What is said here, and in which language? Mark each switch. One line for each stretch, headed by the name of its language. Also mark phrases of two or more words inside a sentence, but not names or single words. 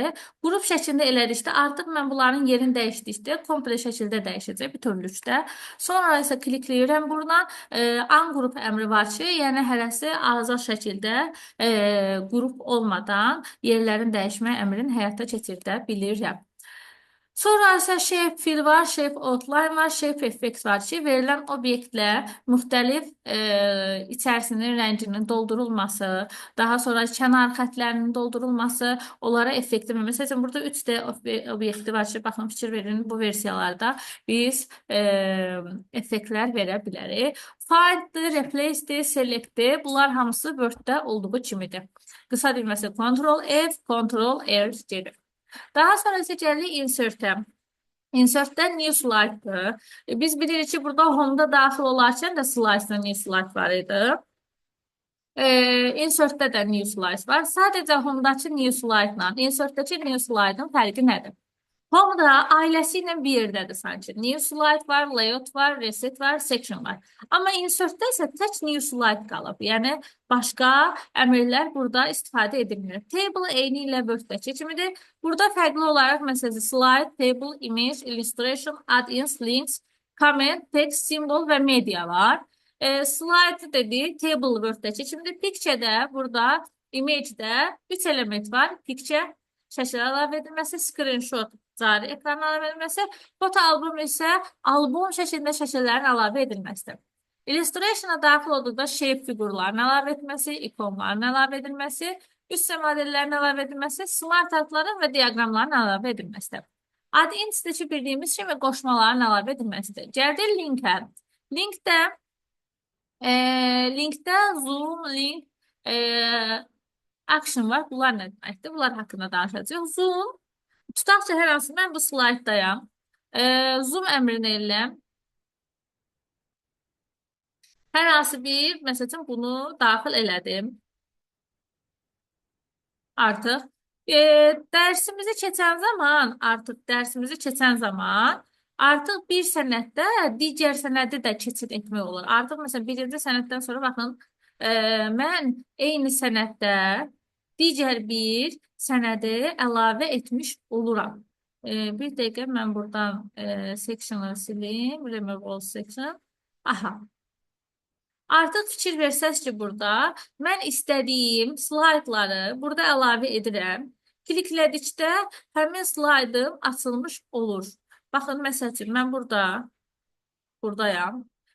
Azerbaijani: Qrup şəklində elədikdə artıq mən bunların yerini dəyişdikdə komple şəkildə dəyişəcək bütövlükdə. Sonra isə klikləyirəm buradan. Ungroup əmri var ki, yəni hərəsi azad şəkildə qrup olmadan yerlərin dəyişmə əmrini həyata keçirdə bilirəm. Sonra isə
English: shape fill
Azerbaijani: var,
English: shape outline
Azerbaijani: var,
English: shape effect
Azerbaijani: var ki, verilən obyektlə müxtəlif içərisinin rənginin doldurulması, daha sonra kənar xətlərinin doldurulması, onlara effekti. Məsələn, burada 3D obyekti var ki, baxın, fikir verin, bu versiyalarda biz effektlər verə bilərik. Find'dir, replace'dir, select'dir. Bunlar hamısı Word-də olduğu kimidir. Qısa dilməsi Ctrl-F, Ctrl-R gedir. Daha sonra isə gəlirik insert-ə. Insert-də
English: new slide-
Azerbaijani: dır. Biz bilirik ki, burada home-da daxil olarkən də slide-da
English: new slide
Azerbaijani: var idi. Insert-də də
English: new slide
Azerbaijani: var. Sadəcə home-dakı
English: new slide-
Azerbaijani: la insert-dəki
English: new slide-
Azerbaijani: ın fərqi nədir? Home'da ailəsi ilə bir yerdədir sanki.
English: New slide
Azerbaijani: var, layout var, reset var, section var. Amma insertdə isə tək
English: new slide
Azerbaijani: qalıb. Yəni, başqa əmrlər burada istifadə edilmir. Table eyni ilə Word-dəki kimidir. Burada fərqli olaraq, məsələn,
English: slide, table, image, illustration, add-ins, links, comment, text, symbol
Azerbaijani: və media var. Slide dedik, table Word-dəki kimidir. Picture-də, burada, image-də 3 element var. Picture, şəkil əlavə edilməsi, screenshot, cari ekran əlavə edilməsi, foto album isə album şəklində şəkillərin əlavə edilməsidir. Illustration'a daxil olduqda shape figurların əlavə etməsi, ikonların əlavə edilməsi, üstə modellərin əlavə edilməsi,
English: smart artların
Azerbaijani: və diaqramların əlavə edilməsidir. Add-ins'dəki bildiyimiz kimi qoşmaların əlavə edilməsidir. Gəldik linkə. Linkdə
English: zoom, link, action
Azerbaijani: var. Bunlar nə deməkdir? Bunlar haqqında danışacağıq. Zoom, tutaq ki, hər hansı mən bu slayddayam. Zoom əmrini ilə hər hansı bir, məsələn, bunu daxil elədim. Artıq dərsimizi keçən zaman artıq bir sənəddə digər sənədi də keçid etmək olur. Artıq məsələn birinci sənəddən sonra baxın mən eyni sənəddə digər bir sənədi əlavə etmiş oluram. Bir dəqiqə mən buradan section'ı silim.
English: Remove all section. Aha.
Azerbaijani: Artıq fikir versəz ki, burada mən istədiyim slaydları burada əlavə edirəm. Kliklədikdə həmin slaydım açılmış olur. Baxın, məsəl üçün, mən buradayam.